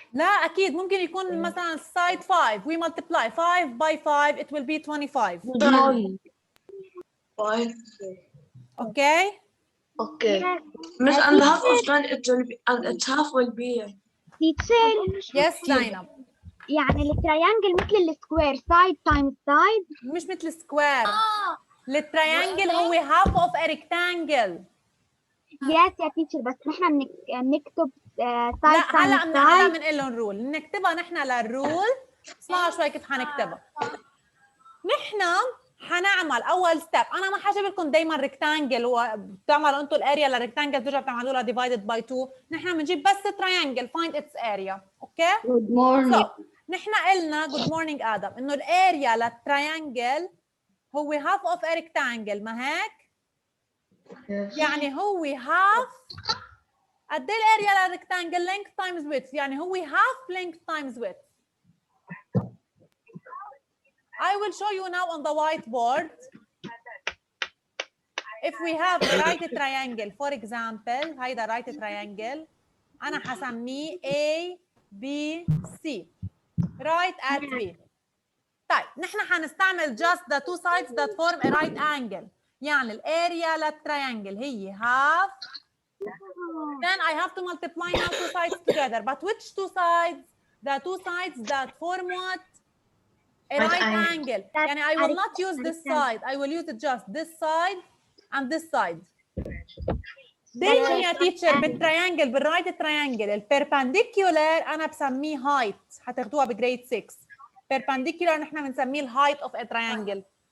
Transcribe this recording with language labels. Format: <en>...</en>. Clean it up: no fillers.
<ar>لا اكيد ممكن يكون مثلا</ar> <en>side 5 we multiply 5 by 5 it will be 25 5. okay Okay. Miss, and the half of 10 it will be, and its half will be. Teacher, yes Zainab</en> <ar>يعني التريانجل مثل السكوير side times side. مش مثل سكوير التريانجل هو</ar> <en>half of a rectangle</en> <ar>Yes يا teacher بس نحن بنكتب لا</ar> <en>side</en> <ar>هلا</ar> <en>times</en> <ar>هلا</ar> <en>side.</en> <ar>بنقول لهم رول نكتبها نحن للرول اسمعوا شوي كيف حنكتبها نحن حنعمل اول ستيب انا ما حجيب لكم دائما ريكتانجل وبتعملوا انتم الاريا للريكتانجل ترجعوا بتعملوا لها ديفايدد باي 2 نحن بنجيب بس تريانجل فايند اتس اريا اوكي</ar> <en>Good morning.</en> <ar>نحن قلنا جود مورنينج ادم انه الاريا للتريانجل هو هاف اوف ا ريكتانجل ما هيك</ar> <en>Yes.</en> <ar>يعني هو هاف قد ايه الاريا للريكتانجل</ar> <en>length times width</en> <ar>يعني هو</ar> <en>half length times width I will show you now on the whiteboard if we have a right triangle for example</en> <ar>هيدا</ar> <en>right triangle</en> <ar>أنا حسميه</ar> <en>A B C right at B.</en> <ar>طيب نحن حنستعمل</ar> <en>just the two sides that form a right angle.</en> <ar>يعني الاريا للتريانجل هي half.</ar> <en>Then I have to multiply now two sides together. But which two sides? The two sides that form what? A right angle.</en> <ar>يعني</ar> <en>I will not use this side. I will use just this side and this side.</en> <ar>دايما يا تيتشر بالتريانجل بالرايت تريانجل البيربنديكولار انا بسميه هايت، هتاخدوها بجريد 6. بيربنديكولار نحن بنسميه الهايت اوف ا تريانجل.</ar>